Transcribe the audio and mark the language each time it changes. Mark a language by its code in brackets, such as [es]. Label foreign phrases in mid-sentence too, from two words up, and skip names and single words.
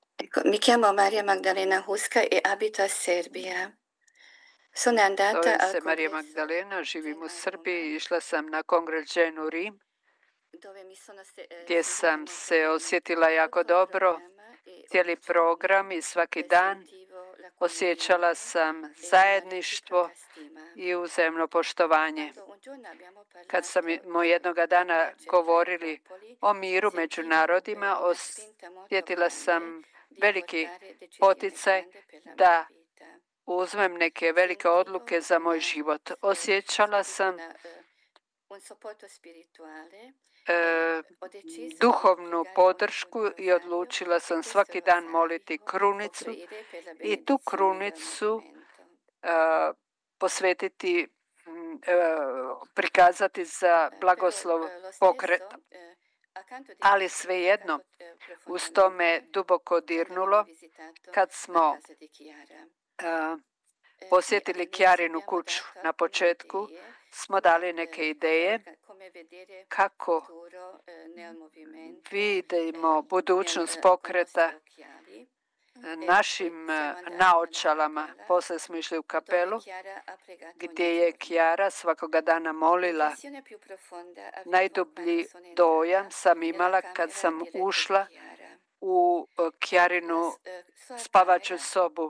[it] Mi chiamo Maria Maddalena Huska e abito a Serbia. Sono andata [hr] Zovem [it] al [hr] se Marija [it] congresso [hr] Magdalena, živim u [it] Geno a [hr] Srbiji. [it] Roma, [hr] Išla sam na kongres Ženu u Rim, [it] dove mi sono [hr] gdje [it] sentita [hr] sam [it] molto [hr] se [it] bene. [hr] osjetila jako [it] Tutto il [hr] dobro. [it] programma e [hr] Cijeli [it] ogni [hr] program [it] giorno [hr] i svaki dan [it] sentivo la [hr] osjećala [it] condivisione [hr] sam [it] e la [hr] zajedništvo [it] reciproca stima. [hr] i uzajamno poštovanje. [it] Quando un giorno abbiamo [hr] Kad smo [it] parlato [hr] jednoga [it] di [hr] dana [it] pace tra i [hr] govorili [it] popoli, [hr] o miru među [it] sentivo [hr] narodima, [it] una spinta molto [hr] osjetila [it] grande [hr] sam [it] di [hr] veliki [it] portare decisioni [hr] poticaj [it] grandi per la mia [hr] da [it] vita. [hr] uzmem neke velike odluke za moj život. Osjećala sam [it] Un supporto spirituale, ho deciso di [hr] duhovnu [it] pregare ogni [hr] podršku [it] giorno il [hr] i odlučila [it] rosario, e [hr] sam [it] questo [hr] svaki dan [it] rosario [hr] moliti krunicu [it] offrire per la [hr] i tu [it] benedizione del [hr] krunicu [it] movimento. [hr] posvetiti, prikazati za blagoslov [it] Però lo [hr] pokreta. [it] stesso, accanto di [hr] Ali [it] questo, mi ha [hr] svejedno, [it] toccato [hr] uz to me [it] profondamente [hr] duboko [it] quando [hr] dirnulo [it] abbiamo visitato [hr] kad [it] la [hr] smo [it] casa di Chiara. [hr] posjetili [it] All'inizio [hr] Kjarinu [it] abbiamo [hr] kuću. [it] dato [hr] Na [it] alcune [hr] početku [it] idee [hr] smo dali neke ideje [it] come vedere [hr] kako [it] il futuro nel movimento, [hr] vidimo budućnost [it] con [hr] pokreta [it] nostri occhiali. [hr] našim naočalama. Poslije smo išli u kapelu gdje je Kjara svakoga dana molila. Najdublji dojam sam imala kad sam ušla u Kjarinu spavaču sobu.